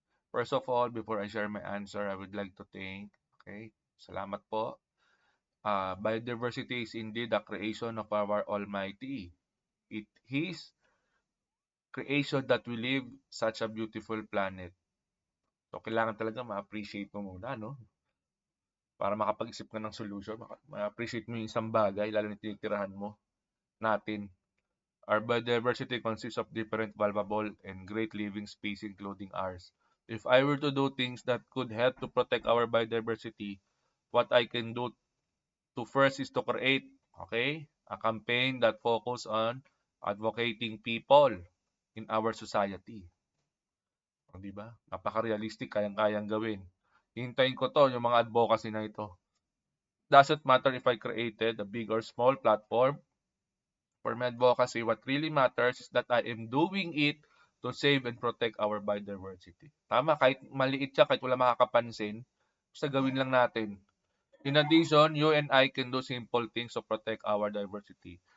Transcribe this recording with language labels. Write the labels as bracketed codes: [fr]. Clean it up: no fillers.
[en] First of all, before I share my answer, I would like to thank, okay, [tl] salamat po. [en] Biodiversity is indeed a creation of our Almighty. It is creation that we live such a beautiful planet. [tl] So, kailangan talaga ma-appreciate mo muna, no? Para makapag-isip ka ng solution, ma-appreciate mo yung isang bagay, lalo na tinitirahan mo natin. [en] Our biodiversity consists of different valuable and great living species, including ours. If I were to do things that could help to protect our biodiversity, what I can do to first is to create, okay, a campaign that focus on advocating people in our society. [tl] O, di ba? Napaka-realistic, kayang-kayang gawin. Hintayin ko to, yung mga advocacy na ito. [en] Doesn't matter if I created a big or small platform for my advocacy. What really matters is that I am doing it to save and protect our biodiversity. [tl] Tama, kahit maliit siya, kahit wala makakapansin, basta gawin lang natin. [en] In addition, you and I can do simple things to protect our diversity.